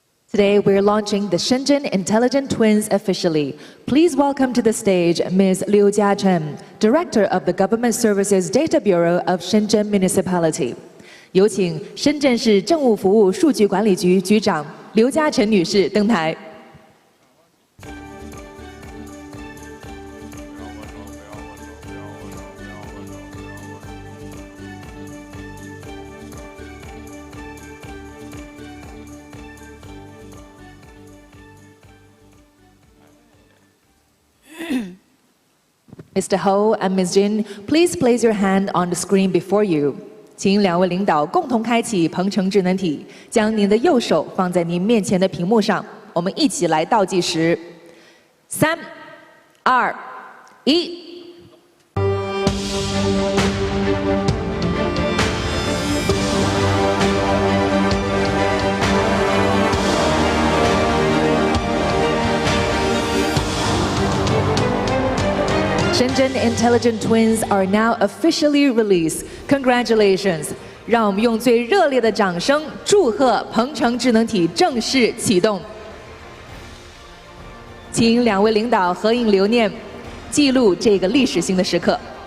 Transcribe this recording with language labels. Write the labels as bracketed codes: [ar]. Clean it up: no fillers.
[en] Today, we're launching the Shenzhen Intelligent Twins officially. Please welcome to the stage Ms. Liu Jiachen, Director of the Government Services Data Bureau of Shenzhen Municipality. [zh] 有请深圳市政务服务数据管理局局长刘嘉诚女士登台。 [en] Mr. Ho and Ms. Jin, please place your hand on the screen before you. [zh] 请两位领导共同开启鹏程智能体，将您的右手放在您面前的屏幕上。我们一起来倒计时：3、2、1。 [en] Shenzhen Intelligent Twins are now officially released. Congratulations! [zh] 让我们用最热烈的掌声祝贺鹏程智能体正式启动。请两位领导合影留念，记录这个历史性的时刻。